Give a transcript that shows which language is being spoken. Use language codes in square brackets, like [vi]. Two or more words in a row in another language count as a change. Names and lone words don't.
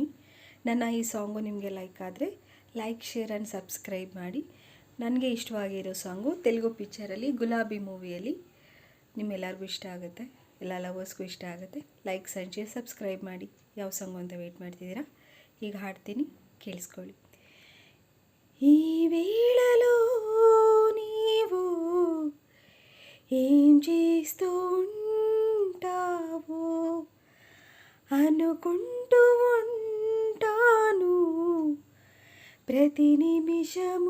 [kn] ನನ್ನ ಈ ಸಾಂಗು ನಿಮಗೆ ಲೈಕ್ ಆದರೆ [en] like, share and subscribe [kn] ಮಾಡಿ. ನನಗೆ ಇಷ್ಟವಾಗಿರೋ ಸಾಂಗು ತೆಲುಗು ಪಿಕ್ಚರಲ್ಲಿ ಗುಲಾಬಿ ಮೂವಿಯಲ್ಲಿ. ನಿಮ್ಮೆಲ್ಲರಿಗೂ ಇಷ್ಟ ಆಗುತ್ತೆ, ಎಲ್ಲ ಲವರ್ಸ್ಗೂ ಇಷ್ಟ ಆಗುತ್ತೆ. [en] likes and share, subscribe [kn] ಮಾಡಿ. ಯಾವ ಸಾಂಗು ಅಂತ ವೆಯ್ಟ್ ಮಾಡ್ತಿದ್ದೀರಾ? ಈಗ ಹಾಡ್ತೀನಿ, ಕೇಳಿಸ್ಕೊಳ್ಳಿ. [te] ఈ వేళలో నీవు ఏం చేస్తూ ఉంటావో అనుకుంటూ ఉంటాను ప్రతి నిమిషము.